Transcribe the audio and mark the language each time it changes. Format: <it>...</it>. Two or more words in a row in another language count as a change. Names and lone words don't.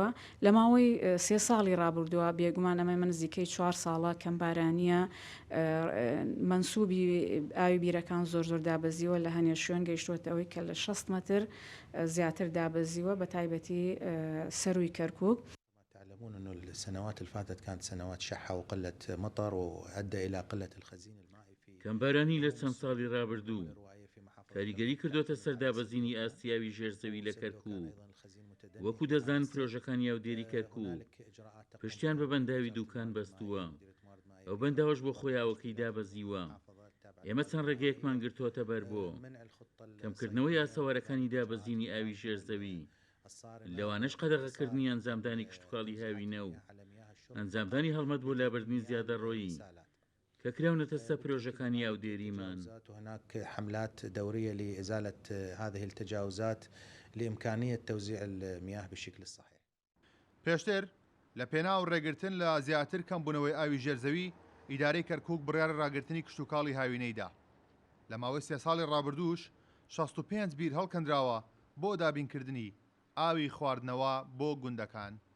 <ckb>لە ماوەی 3 ساڵی ڕابردووە بێگومان ئەمە من نزیکەی 4 ساڵە کەمبارانیە منسوبی ئاوی بیرەکان زۆر دابەزیەوە لە هەنێ شوێن گەیشتوێت ئەوەی کە لە 60 متر زیاتر دابەزیوە بە تایبەتی سەروی کەرکووک.</ckb> <ar>تعلمون أنه السنوات اللي فاتت كانت سنوات شحة وقلة مطر وأدى إلى قلة الخزين المائي في</ar> <ckb>کەمبارانی لە چەند ساڵی ڕابردوو کاریگەری کردوتە سەردابەزینی ئاسیاوی ژێرزەوی لە کەرکووک. وەکو دەزان پرۆژەکان یاودێری کەرکووک پشتیان بە بەنداوی دووکان بەستووە ئەو بەنداوەش بۆ خۆیاوەکەی دابەزیوە. ئێمە چەند ڕێگەیەکمان گرتووەتە بەر بۆ کەمکردنەوەی ئاسەوارەکانی دابەزینی ئاوی ژێرزەوی لەوانش قەدەغەکردنی ئەنجامدانی کشتتوکاڵی هاوینە و ئەنجامدانی هەڵمەت بۆ لابردنی زیادە ڕۆیی کە کراونەتە سە پرۆژەکانی یاودێریمان.</ckb> <ar>هناك حملات دورية لإزالة هذه التجاوزات لإمكانية توزيع المياه بشكل صحيح.</ar> <ckb>پێشتر لە پێناو ڕێگرتن لە زیاتر کەمبوونەوەی ئاوی ژێرزەوی ئیدارەی کەرکووک بڕیارە ڕاگررتنی کشتتوکاڵی هاوینەیدا. لە ماوەی 3 ساڵی ڕابردووش 65 بیر هەڵکەندراوە بۆ دابینکردنی ئاوی خواردنەوە بۆ گوندەکان.</ckb>